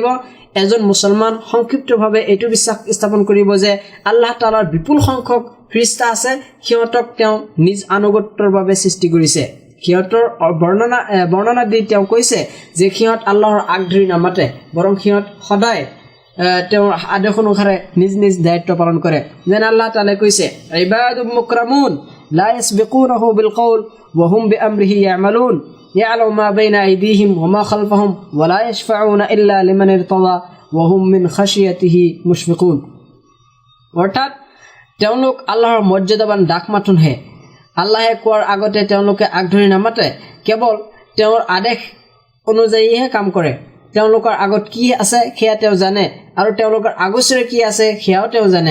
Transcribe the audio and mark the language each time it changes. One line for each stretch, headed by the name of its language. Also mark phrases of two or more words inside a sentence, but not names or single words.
Assamese: এজন মুছলমান সংক্ষিপ্তভাৱে এইটো বিশ্বাস স্থাপন কৰিব যে আল্লাহ তাআলাৰ বিপুল সংখ্যক ফিৰিষ্টা আছে, সিহঁতক তেওঁ নিজ আনুগত্যৰ বাবে সৃষ্টি কৰিছে। সিহঁতৰ বৰ্ণনা দি তেওঁ কৈছে যে সিহঁত আল্লাহৰ আগ ধৰি নামাতে, বৰং সিহঁত সদায় তেওঁৰ আদেশ অনুসাৰে নিজ নিজ দায়িত্ব পালন কৰে। যেনে আল্লাহ তাআলাই কৈছে,
Arabic: عباد مكرمون لا يسبقونه بالقول وهم بأمره يعملون يعلم ما بين أيديهم وما خلفهم ولا يشفعون إلا لمن ارتضى وهم من خشيته مشفقون.
Assamese: অৰ্থাৎ তেওঁলোক আল্লাহৰ মৰ্যাদাবান দাস মাথোনহে। আল্লাহে কোৱাৰ আগতে তেওঁলোকে আগধৰি নামাতে, কেৱল তেওঁৰ আদেশ অনুযায়ীহে কাম কৰে। তেওঁলোকৰ আগত কি আছে সেয়া তেওঁ জানে, আৰু তেওঁলোকৰ আগচৰে কি আছে সেয়াও তেওঁ জানে।